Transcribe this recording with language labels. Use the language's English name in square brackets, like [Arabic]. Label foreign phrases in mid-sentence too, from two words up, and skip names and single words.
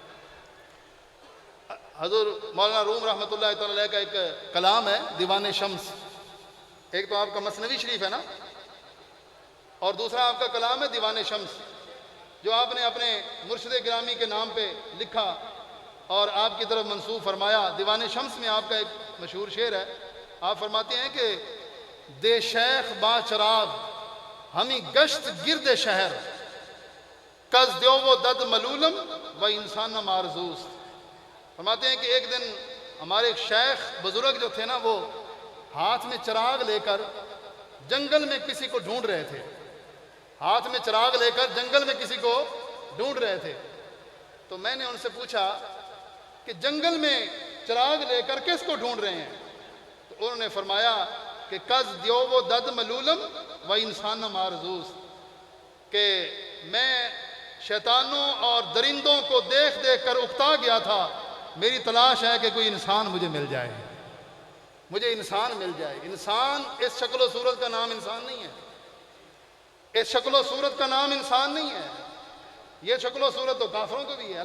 [Urdu] حضور مولانا روم رحمۃ اللہ تعالی علیہ کا ایک کلام ہے دیوان شمس، ایک تو آپ کا مثنوی شریف ہے نا، اور دوسرا آپ کا کلام ہے دیوان شمس، جو آپ نے اپنے مرشد گرامی کے نام پہ لکھا اور آپ کی طرف منسوب فرمایا۔ دیوان شمس میں آپ کا ایک مشہور شعر ہے، آپ فرماتے ہیں کہ [Persian] دے شیخ با چراغ ہمیں گشت گرد شہر، کز دیو و دد ملولم و انسان مارزوست۔ [Urdu] فرماتے ہیں کہ ایک دن ہمارے ایک شیخ بزرگ جو تھے نا، وہ ہاتھ میں چراغ لے کر جنگل میں کسی کو ڈھونڈ رہے تھے، ہاتھ میں چراغ لے کر جنگل میں کسی کو ڈھونڈ رہے تھے۔ تو میں نے ان سے پوچھا کہ جنگل میں چراغ لے کر کس کو ڈھونڈ رہے ہیں؟ تو انہوں نے فرمایا کہ [Persian] کز دیو و دد ملولم و انسان مارزوس، [Urdu] کہ میں شیطانوں اور درندوں کو دیکھ دیکھ کر اکتا گیا تھا، میری تلاش ہے کہ کوئی انسان مجھے مل جائے، مجھے انسان مل جائے۔ انسان اس شکل و صورت کا نام انسان نہیں ہے، اس شکل و صورت کا نام انسان نہیں ہے، یہ شکل و صورت تو کافروں کو بھی ہے۔